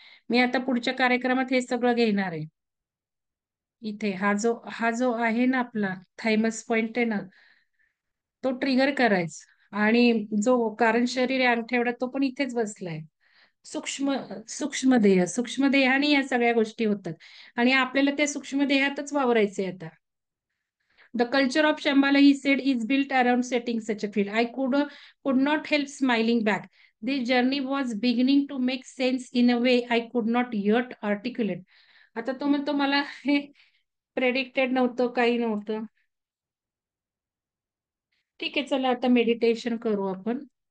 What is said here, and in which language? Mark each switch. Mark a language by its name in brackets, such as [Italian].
[Marathi] मी आता पुढच्या कार्यक्रमात हे सगळं घेणार आहे. इथे हा जो आहे ना आपला थायमस पॉइंट आहे ना, तो ट्रिगर करायचा. आणि जो कारण शरीर आहे अंगठ्या एवढा, तो पण इथेच बसलाय. सूक्ष्म सूक्ष्म देहाने या सगळ्या गोष्टी होतात. आणि आपल्याला त्या सूक्ष्म देहातच वावरायचंय आता. [English] The culture of Shambhala, he said, is built around setting such a field. I could not help smiling back. This journey was beginning to make sense in a way I could not yet articulate. [Marathi] आता तो म्हणतो मला हे predicted नव्हतं, काही नव्हतं. ठीक आहे, चला आता मेडिटेशन करू आपण.